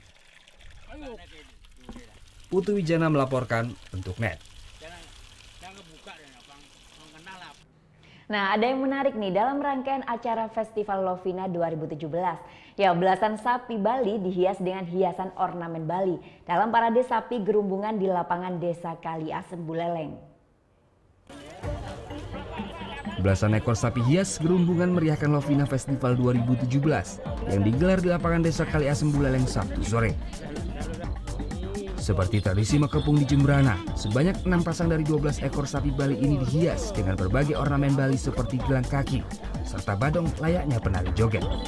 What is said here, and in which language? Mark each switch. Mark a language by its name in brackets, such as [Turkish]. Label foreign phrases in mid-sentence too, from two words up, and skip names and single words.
[Indonesian] Putu Wijana melaporkan untuk NET. Nah, ada yang menarik nih dalam rangkaian acara Festival Lovina 2017. Ya, belasan sapi Bali dihias dengan hiasan ornamen Bali dalam parade sapi gerumbungan di lapangan Desa Kaliasem Buleleng. Belasan ekor sapi hias gerumbungan meriahkan Lovina Festival 2017 yang digelar di lapangan Desa Kaliasem Buleleng Sabtu sore. Seperti tradisi mekepung di Jembrana, sebanyak 6 pasang dari 12 ekor sapi Bali ini dihias dengan berbagai ornamen Bali seperti gelang kaki, serta badong layaknya penari joget.